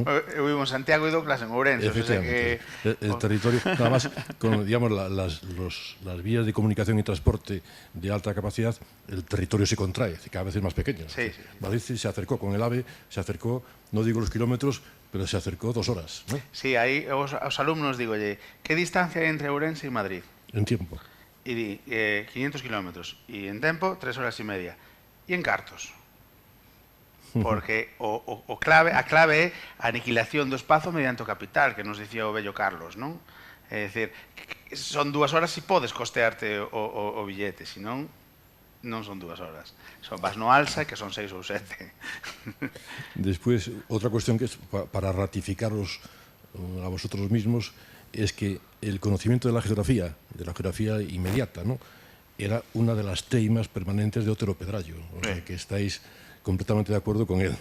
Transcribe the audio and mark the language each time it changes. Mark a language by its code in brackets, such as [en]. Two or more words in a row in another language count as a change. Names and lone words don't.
[gl] Eu vivo en Santiago e dou clase en Ourense. Efectivamente. [es] El territorio, nada más, con, digamos, las vías de comunicación y transporte de alta capacidad, el territorio se contrae, cada vez es más pequeño. Sí, sí. Madrid se acercó con el AVE, se acercó, no digo los kilómetros, pero se acercó 2 horas, ¿no? [gl] Sí, aí aos alumnos digolle, que distancia hai entre Ourense e Madrid? [es] En tiempo. [gl] e di 500 kilómetros, e en tempo 3 horas e media, e en cartos. Porque a clave é a aniquilación do espazo mediante o capital, que nos dicía o vello Carlos, non? É dicir, son 2 horas se podes costearte o billete, senón non son 2 horas. Vas no alza, que son 6 ou 7. [es] Después, otra cuestión que es para ratificaros a vosotros mismos, es que el conocimiento de la geografía inmediata, ¿no?, era una de las teimas permanentes de Otero Pedrallo. O sea, que estáis completamente de acuerdo con él.